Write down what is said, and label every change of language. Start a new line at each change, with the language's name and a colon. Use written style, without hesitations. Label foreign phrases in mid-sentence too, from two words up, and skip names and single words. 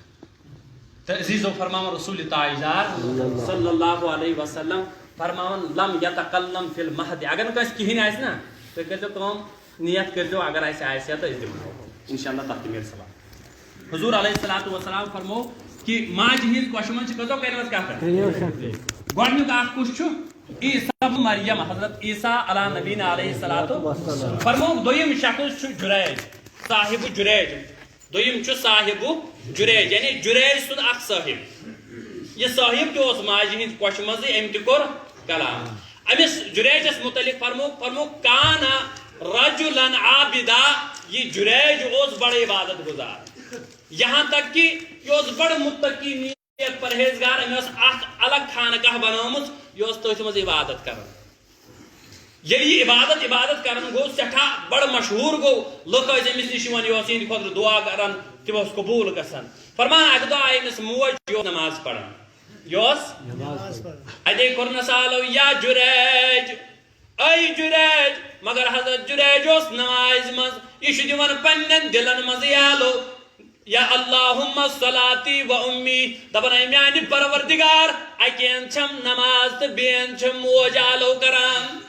Kashmiri: تہٕ عزیٖزو فرماوان رسول تاجدار
Arabic: صلی اللہ علیہ وسلم
Kashmiri: فرماوان
Arabic: لم یتکلم فی المہد.
Kashmiri: اگر نہٕ کٲنٛسہِ کِہیٖنۍ آسہِ نا تُہۍ کٔرۍزیو کٲم نیت کٔرۍزیو اگر اَسہِ آسہِ ہا تہٕ أسۍ دِمو
Arabic: انشاء اللہ
Kashmiri: تتھ تہِ میلہِ ثواب. حضور
Arabic: علیہ الصلوۃ والسلام
Kashmiri: فرمو کہ ماجہِ ہِنٛز کۄشہِ منٛز چھِ کٔژو کَرِمَژ کتھ گۄڈنیُک اکھ کُس چھُ عیسیٰ ابن مریم حضرت عیسیٰ
Arabic: علی نبینا علیہ الصلوۃ
Kashmiri: فرمو دوٚیِم شخص چھُ جُریج صاحب جُریج دوٚیِم چھُ صاحب جُریج یعنی جُریج سُنٛد اکھ صٲحب یہ صاحب تہِ اوس ماجہِ ہِنٛز کۄشہِ منٛزٕے أمۍ تہِ کوٚر کلام. أمِس جُریجس متعلق فرمو
Arabic: کانا رجلن عابدا.
Kashmiri: یہ جُریج اوس بڑٕ عبادت گزار
Urdu: یہاں تک کہ
Kashmiri: یہ اوس بڑٕ متقی نیک پرہیزگار. أمۍ ٲس اکھ الگ خانقاہ بنٲومٕژ یہ اوس تٔتھۍ منٛز عبادت کران. ییٚلہِ یہِ عبادت کران گوٚو سٮ۪ٹھاہ بڑٕ مشہوٗر گوٚو لُکھ ٲسۍ أمِس نِش یِوان یہِ اوس یِہنٛدِ خٲطرٕ دعا کران تِم اوس قبوٗل گژھان. فرمان اکہِ دۄہ آیہِ أمِس موج یہِ اوس نماز پران یہِ اوس اتے کوٚرنس آلو یا جُریج اے جُریج مگر حضرت جُریج اوس نمازِ منٛز یہِ چھُ دِوان پننٮ۪ن دِلن منٛزٕے آلو یا
Arabic: اللہُمہ صلاتی و اُمی
Kashmiri: دپان اے میانہِ پروردگار اکہِ اندٕ چھم نماز تہٕ بیٚیہِ اندٕ چھم موج آلو کران.